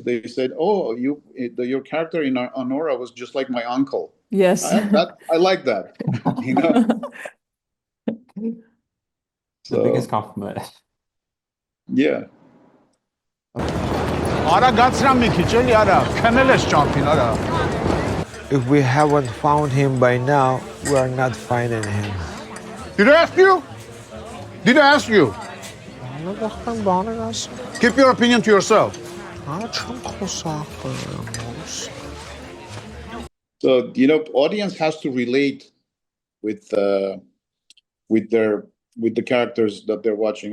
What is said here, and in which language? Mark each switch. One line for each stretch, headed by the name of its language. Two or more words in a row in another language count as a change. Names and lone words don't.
English: They said, "Oh, your character in Anora was just like my uncle." Yes. I like that. The biggest So compliment. yeah.
Armenian: Արա գացրամ մի քիչ էլի արա, քնել ես ճամփին արա։
English: If we haven't found him by now, we are not finding him. Did I ask you? Did I ask you? Keep your opinion to yourself. So audience has to relate with the characters that they're watching.